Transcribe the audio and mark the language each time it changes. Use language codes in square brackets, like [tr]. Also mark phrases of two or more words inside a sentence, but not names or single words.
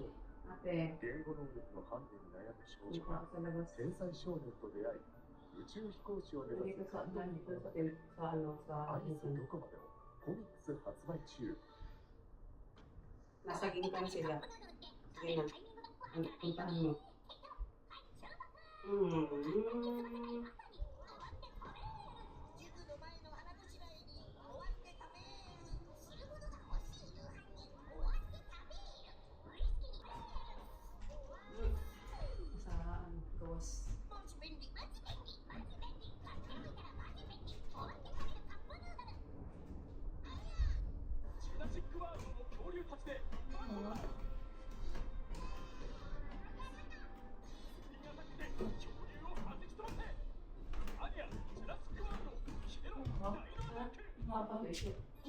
[tl] Ate. [ja] 言語能力のハンデに悩む少 [tl] Dito [ja] 女が [tl] ako sa labas. [ja] 天才少年と出会い宇宙飛行士を目指 [tl] Dito [ja] す [tl] sa [ja] 感動 [tl] dito [ja] 物語 [tl] sa ano sa [ja] アリスどこまでもコミックス発売中 [tl] Nasa gintan sila. Sige na. Puntahan mo. Hmm. [ceb] Sa ano, gawas. [ja] ジュラシックワールドの恐竜たちでバトルだ恐竜を弾き飛ばせアニアジュラシックワールドキネロ大のロック